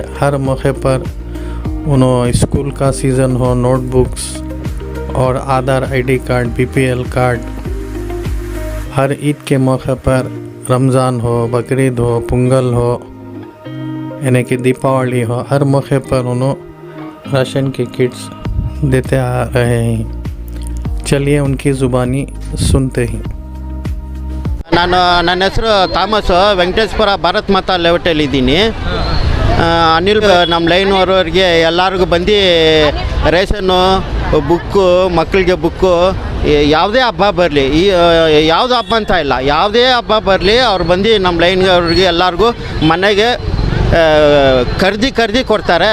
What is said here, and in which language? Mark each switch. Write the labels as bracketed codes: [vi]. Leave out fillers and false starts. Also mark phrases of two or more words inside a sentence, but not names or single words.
[hi] हर मौके पर उन्होंने स्कूल का सीज़न हो, नोटबुक्स और आधार [en] ID card, BPL card, [hi] हर ईद के मौके पर, रमज़ान हो, बकरीद हो, पोंगल हो, यानी कि दीपावली हो, हर मौके पर उन्होंने राशन के किट्स देते आ रहे हैं। चलिए उनकी ज़ुबानी सुनते हैं। [kn] ನನ್ನ ಹೆಸರು ಥಾಮಸ್, ವೆಂಕಟೇಶ್ವರ ಭಾರತ್ ಮಾತಾ ಲೇಔಟಲ್ಲಿದ್ದೀನಿ. ಅನಿಲ್ ನಮ್ಮ ಲೈನ್ ಅವರವ್ರಿಗೆ ಎಲ್ಲರಿಗೂ ಬಂದು ರೇಷನ್ನು, ಬುಕ್ಕು, ಮಕ್ಕಳಿಗೆ ಬುಕ್ಕು, ಯಾವುದೇ ಹಬ್ಬ ಬರಲಿ, ಯಾವುದು ಹಬ್ಬ ಅಂತ ಇಲ್ಲ, ಯಾವುದೇ ಹಬ್ಬ ಬರಲಿ ಅವ್ರು ಬಂದು ನಮ್ಮ ಲೈನ್ ಅವ್ರಿಗೆ ಎಲ್ಲರಿಗೂ ಮನೆಗೆ ಕರ್ದಿ ಕೊಡ್ತಾರೆ.